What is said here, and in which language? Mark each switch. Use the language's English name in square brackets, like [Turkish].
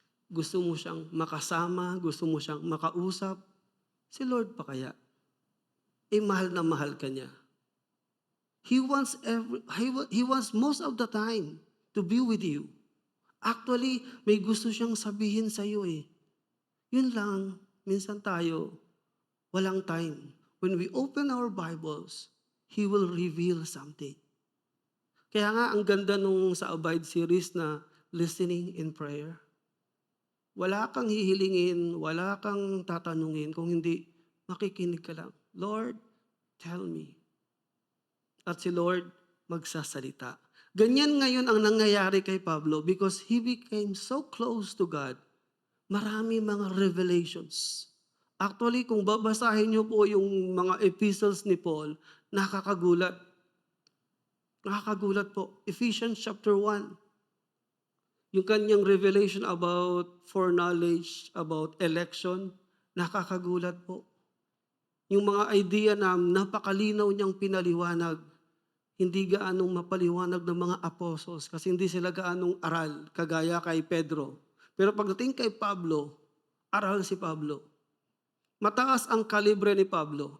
[Filipino] Gusto mo siyang makasama, gusto mo siyang makausap. Si Lord pa kaya? Mahal na mahal ka niya. [English] He wants most of the time to be with you. [Filipino] Actually, may gusto siyang sabihin sa iyo eh. Yun lang, minsan tayo, walang time. [English] When we open our Bibles, He will reveal something. [Filipino] Kaya nga, ang ganda nung sa Abide series na [English] listening in prayer. [Filipino] Wala kang hihilingin, wala kang tatanungin, kung hindi, makikinig ka lang. Lord, [English] tell me. [Filipino] At si Lord, magsasalita. Ganyan ngayon ang nangyayari kay Pablo [English] because he became so close to God. [Filipino] Marami mga revelations. Actually, kung babasahin niyo po yung mga epistles ni Paul, nakakagulat. Nakakagulat po. [English] Ephesians chapter 1. [Filipino] Yung kanyang revelation about foreknowledge, about election, nakakagulat po. Yung mga idea na napakalinaw niyang pinaliwanag, hindi gaanong mapaliwanag ng mga apostles kasi hindi sila gaanong aral, kagaya kay Pedro. Pero pagdating kay Pablo, aral si Pablo. Mataas ang kalibre ni Pablo.